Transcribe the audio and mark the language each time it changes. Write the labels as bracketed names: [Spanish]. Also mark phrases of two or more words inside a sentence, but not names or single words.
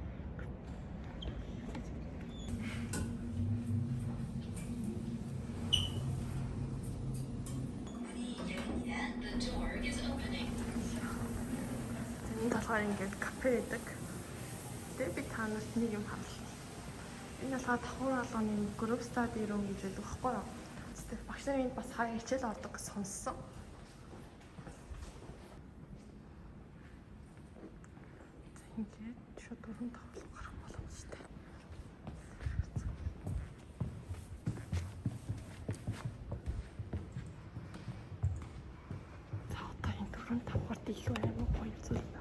[Mongolian] Ингээд кафе байдаг. Тэгээ би та нарт нэг юм харуулъя. Энэ болохоор давхар алганы [English] group study room [Mongolian] гэж байдаг байхгүй юу? Тэгээ багш нарын бас хаяа хичээл ордог гэж сонссон. Ингээд шууд дөрөв давхар гарах боломжтой. За одоо энэ дөрөв давхарт илүү амар гоё зүйл байна.